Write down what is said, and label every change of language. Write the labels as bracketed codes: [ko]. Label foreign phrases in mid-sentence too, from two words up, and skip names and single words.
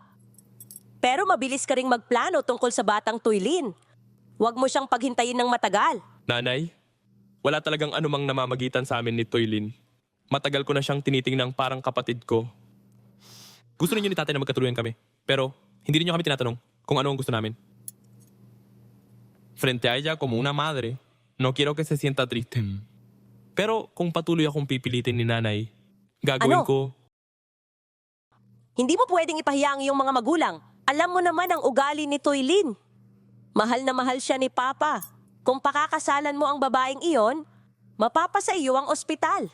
[tl] Pero mabilis ka ring magplano tungkol sa batang Tuylin. Huwag mo siyang paghintayin ng matagal. Nanay, wala talagang anumang namamagitan sa amin ni Tuylin. Matagal ko na siyang tinitingnang parang kapatid ko. Gusto ninyo ni tatay na magkatuluyan kami. Pero hindi niyo kami tinatanong kung ano ang gusto namin. [es] Frente a ella como una madre, no quiero que se sienta triste. [tl] Pero kung patuloy akong pipilitin ni nanay, gagawin Ano? ko... Hindi mo pwedeng ipahiya ang iyong mga magulang. Alam mo naman ang ugali ni Tuylin. Mahal na mahal siya ni Papa. Kung pakakasalan mo ang babaeng iyon, mapapasa iyo ang ospital.